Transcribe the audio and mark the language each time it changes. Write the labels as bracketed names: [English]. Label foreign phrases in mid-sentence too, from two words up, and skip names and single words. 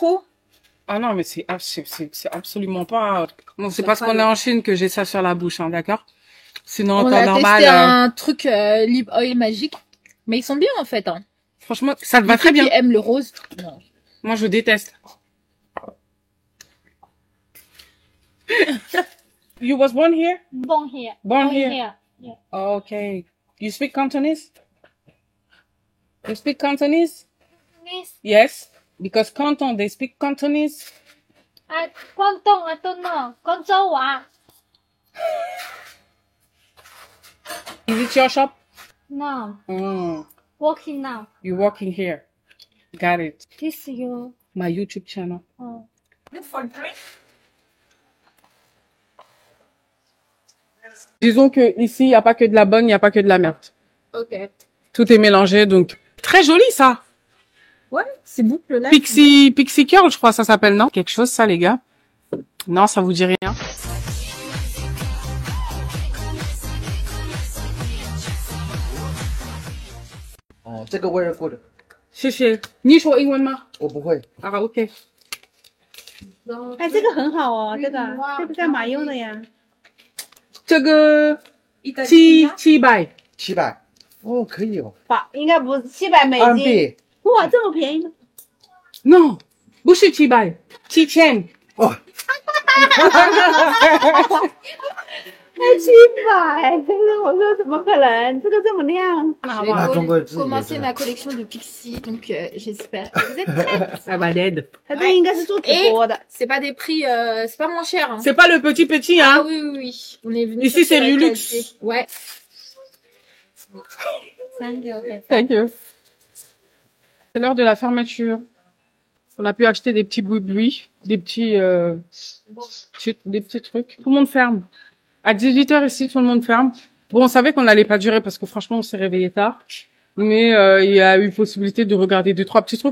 [French] trop. Ah non, mais c'est absolument pas... Non, c'est parce qu'on est en Chine que j'ai ça sur la bouche, hein, d'accord? Sinon, en On temps a normal... testé un truc lip oil magique. Mais ils sont bien en fait. Hein. Franchement, ça te va très bien. Qui aiment le rose. Non. Moi, je déteste. [English] You was born here? Born here. Born here. Yeah. Okay. You speak Cantonese? You speak Cantonese? Yes. Yes. Because Canton, they speak Cantonese. Canton, I don't know. Canton. Is it your shop? No. Mm. Working now. You're working here. Got it. This is your... My YouTube channel. Oh. [French] Disons que ici, il n'y a pas que de la bonne, il n'y a pas que de la merde. Ok. Tout est mélangé, donc très joli ça. Ouais, c'est boucle là. Pixie Curl, je crois, ça s'appelle, non? Quelque chose, ça, les gars. Non, ça vous dit rien. [Chinese] 哦，这个味儿 good，谢谢。你说英文吗？我不会。啊，OK。哎，这个很好哦，这个干嘛用的呀？这个700。 700，哦，可以哦。应该不是700美金。安币，哇，这么便宜呢？ Non，不是700，7000。哦， 700，这个我说怎么可能？这个这么亮？那中国自己也 [French] commencer [Chinese] 是 [French] ma collection de Pixie, donc j'espère que vous êtes prêts. Ça va d'aide. [Chinese] 它这应该是做直播的。 [French] C'est pas des prix, c'est pas moins cher. Hein. C'est pas le petit, Ah hein. oui, oui, oui. On est venu Ici, c'est chercher du la luxe. qualité. Ouais. [English] Thank you. [French] C'est l'heure de la fermeture. On a pu acheter des petits bruits, des petits trucs. Tout le monde ferme. À 18h ici, tout le monde ferme. Bon, on savait qu'on n'allait pas durer parce que franchement, on s'est réveillé tard. Mais il y a eu possibilité de regarder 2-3 petits trucs.